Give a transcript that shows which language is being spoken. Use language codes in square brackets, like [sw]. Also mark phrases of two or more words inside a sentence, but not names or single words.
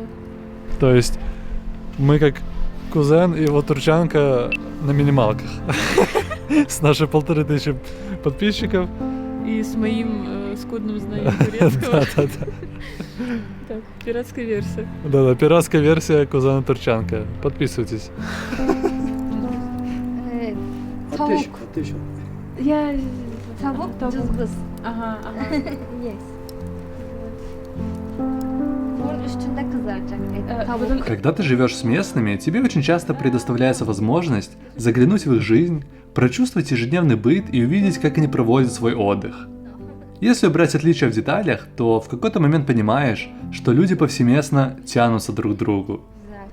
[ru] То есть мы как кузен и его турчанка на минималках. С нашей 1500 подписчиков. И с моим скудным знанием турецкого. Да. Так, пиратская версия. Да, пиратская версия кузена турчанка. Подписывайтесь. [tr] Tavuk. [ru] Я... [tr] Tavuk, Tavuk. cızbız. [ru] Ага, ага. [en] Yes. [tr] Bunun üstünde kızaracak et. Tavuk. [ru] Когда ты живешь с местными, тебе очень часто предоставляется возможность заглянуть в их жизнь, прочувствовать ежедневный быт и увидеть, как они проводят свой отдых. Если убрать отличия в деталях, то в какой-то момент понимаешь, что люди повсеместно тянутся друг к другу. [tr] Güzel.